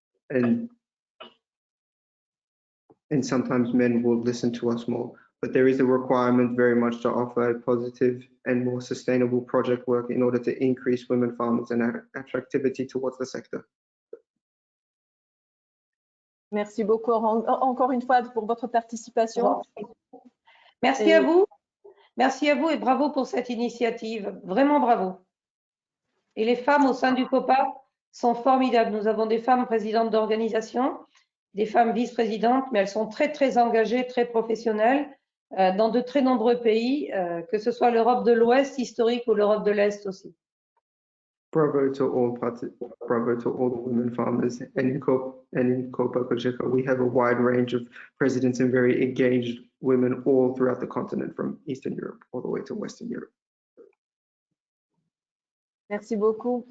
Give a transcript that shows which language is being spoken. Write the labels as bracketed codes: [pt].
[en] And sometimes men will listen to us more. But there is a requirement very much to offer a positive and more sustainable project work in order to increase women farmers and attractivity towards the sector. [fr] Merci beaucoup encore une fois pour votre participation. Merci à vous. Merci à vous et bravo pour cette initiative. Vraiment bravo. Et les femmes au sein du COPA sont formidables. Nous avons des femmes présidentes d'organisations, des femmes vice-présidentes, mais elles sont très, très engagées, très professionnelles dans de très nombreux pays, que ce soit l'Europe de l'Ouest historique ou l'Europe de l'Est aussi. [en] Bravo to all the women farmers, and in Copa Cogeca, we have a wide range of presidents and very engaged women all throughout the continent, from Eastern Europe all the way to Western Europe. [fr] Merci beaucoup.